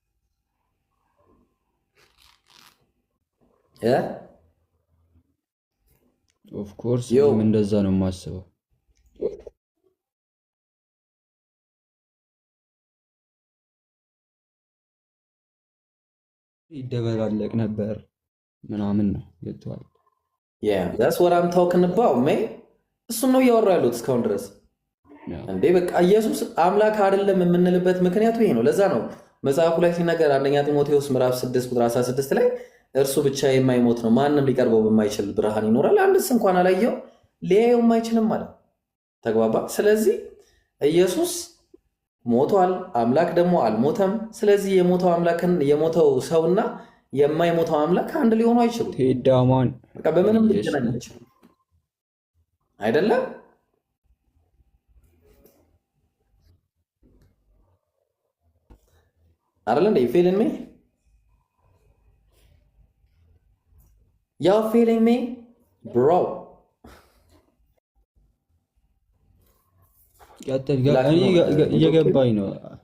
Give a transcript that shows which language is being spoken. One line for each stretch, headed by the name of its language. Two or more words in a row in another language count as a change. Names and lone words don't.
English: of course
Amharic: እንደዛ ነው የማስበው። ይደበላለቅ ነበር ምናምን ነው ይተዋል።
English: that's what I'm talking about man።
Amharic: እሱን ነው እያወራ ያሉት እስካሁን ድረስ እንዴ። በቃ ኢየሱስ አምላክ አይደለም የምንልበት ምክንያቱ ይሄ ነው። ለዛ ነው መጽሐፉ ላይ ሲናገር አንደኛ ጢሞቴዎስ ምዕራፍ 6 ቁጥር 16 ላይ እርሱ ብቻ የማይሞት ነው፣ ማንም ሊቀርበው በማይችል ብርሃን ይኖራል፣ አንድስ እንኳን አላየው ሊያየው የማይችልም ማለት ተግባባ። ስለዚህ ኢየሱስ ሞቷል፣ አምላክ ደግሞ አልሞተም። ስለዚህ የሞተው ሰውና የማይሞተው አምላክ አንድ ሊሆኑ አይችሉም። ቴዳማን በቃ በምንም ሊገናኝ አይችልም አይደለም። አይደለ እንዴ?
English: feeling me? Y'all feeling me? Bro.
Amharic: እየገባኝ ነው።